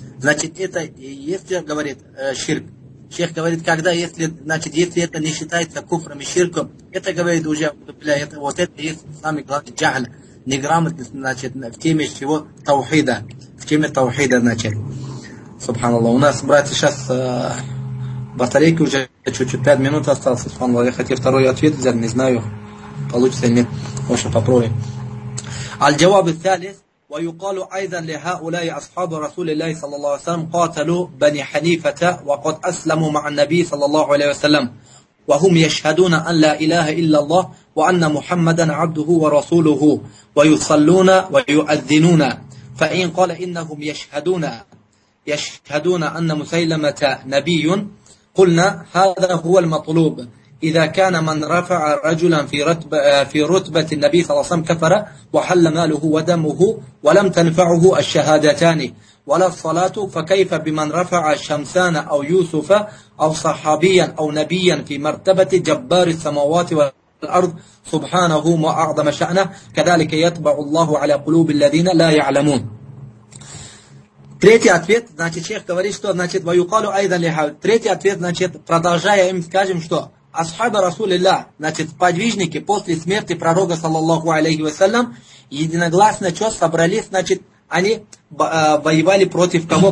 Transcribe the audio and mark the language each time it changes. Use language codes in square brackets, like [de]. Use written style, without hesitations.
[ru] Значит, это, если говорит ширк, шейх говорит, когда, если, значит, если это не считается куфром и ширком, это говорит уже, бля, это вот это есть самый главный джахль, неграмотность, значит, в теме чего? Таухида. В теме таухида, значит. Субханаллах. У нас, братья, сейчас батарейки уже чуть-чуть, 5 минут осталось, субханаллах. Я хотел второй ответ взять, не знаю, получится или нет. В общем, попробуем. Аль-джаваб ас-салис. [ar] ويقالوا أيضا لهؤلاء أصحاب رسول الله صلى الله عليه وسلم قاتلوا بني حنيفة وقد أسلموا مع النبي صلى الله عليه وسلم وهم يشهدون أن لا إله إلا الله وأن محمدا عبده ورسوله ويصلون ويؤذنون فإن قال إنهم يشهدون أن مسيلمة نبي قلنا هذا هو المطلوب إذا كان من رفع رجلا في رتبة النبي صلى الله عليه وسلم كفر وحل ماله ودمه ولم تنفعه الشهادتان ولا الصلاة فكيف بمن رفع شمسان أو يوسف أو صحابيا أو نبيا في مرتبة جبار السماوات والأرض سبحانه وأعظم شأنه كذلك يطبع الله على قلوب الذين لا يعلمون. [ru] Третий ответ, значит, шейх говорит, что, значит, [ar] ويقال أيضا له. [ru] Третий ответ, значит, продолжая им скажем, что асхаба Расулилля, значит, подвижники после смерти пророка, саллаллаху алейхи вассалям, единогласно что собрались, значит, они воевали против кого?